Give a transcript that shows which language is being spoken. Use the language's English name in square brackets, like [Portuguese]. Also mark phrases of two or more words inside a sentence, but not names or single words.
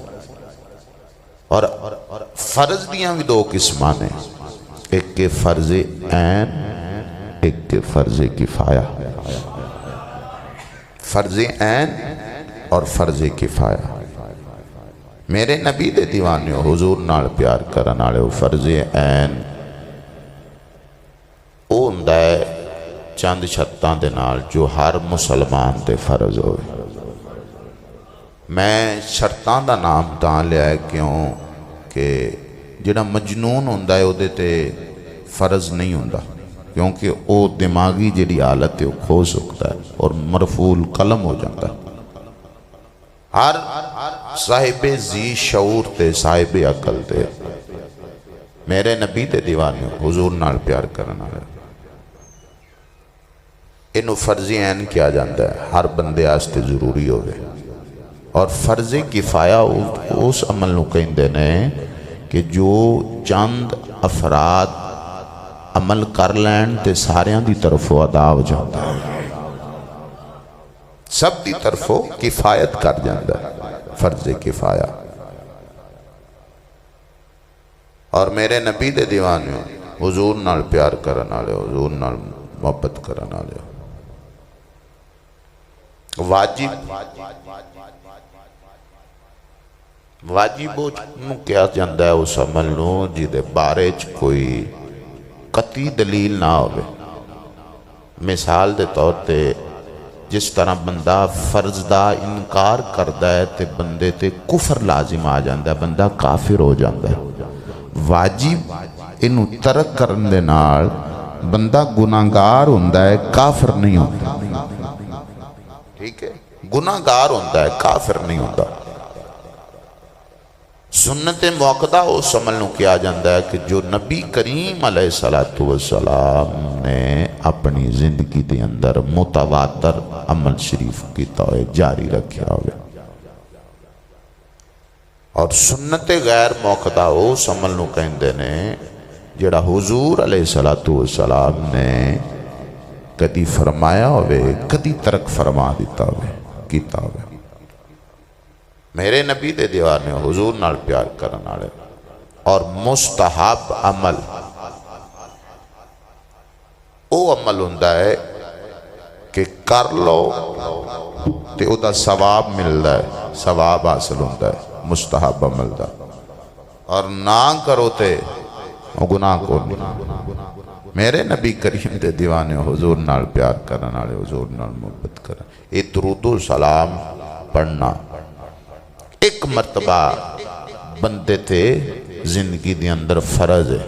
[Punjabi] اور فرض دیاں بھی دو قسمان ہیں، ایک کے فرض عین، ایک کے فرض کفایہ۔ فرض عین اور فرض کفایہ۔ میرے نبی دے دیوانے حضور نال پیار کرن والے فرض عین او ہوندا ہے چند شرطاں دے نال جو ہر مسلمان تے فرض ہوئے۔ میں شرطاں دا نام تاں لیا ہے کیوں کہ جڑا مجنون ہوندا ہے او دے تے فرض نہیں ہوندا، [Urdu] کیونکہ او دماغی جڑی حالت ہے وہ کھو سکتا ہے اور مرفوع القلم ہو جاتا ہے۔ [Punjabi] ہر صاحب ذی شعور تے صاحب عقل تے میرے نبی تے دیوانے حضور نال پیار کرنا ہے، انہوں فرض عین کیا جاندہ ہے، ہر بندے آستے ضروری ہوئے۔ اور فرض کفایہ اس عمل نو کہندے نے کہ جو چند افراد عمل کر لین تے ساریاں دی طرفوں [Urdu] ادا ہو جاتا ہے، [Punjabi] سب دی طرفوں کفایت کر جاندہ ہے، فرض کفایہ۔ اور میرے نبی دے دیوانے حضور نال پیار کرن والے، حضور نال محبت کرن والے، واجب واجب کیا جاندہ ہے اس عمل نو جدے بارے کوئی قطعی دلیل نہ ہوئے۔ مثال دے طور تے جس طرح بندہ فرض دا انکار کردا ہے تے بندے تے کفر لازم آ جاندا ہے، بندہ کافر ہو جاندا ہے۔ واجب انہوں ترک کرن دے نال بندہ گناہگار ہوندا ہے، کافر نہیں ہوندا۔ ٹھیک ہے، گناہگار ہوندا ہے، کافر نہیں ہوندا۔ سنت موقدہ اس عمل نو کیا جاندہ ہے کہ جو نبی کریم علیہ السلام نے اپنی زندگی دے اندر متواتر عمل شریف کیتا ہوئے، جاری رکھیا ہوئے۔ اور سنت غیر موقدہ اس عمل نو کہندے نے جڑا حضور علیہ السلام نے کدی فرمایا ہوئے، کدی ترک فرما دیتا ہوئے، کیتا ہوئے۔ میرے نبی دے دیوانے حضور نال پیار کرنا لے اور مستحب عمل او عمل ہوندہ ہے کہ کر لو تے او دا ثواب ملدا ہے، ثواب حاصل ہوندہ ہے مستحب عمل دا، اور نہ کرو تے او گناہ کو نہیں۔ میرے نبی کریم دے دیوانے حضور نال پیار کرنا لے، حضور نال محبت کرنا، [Urdu] یہ درود و سلام پڑھنا ایک مرتبہ [Punjabi] بندے تھے زندگی دے اندر فرض ہے۔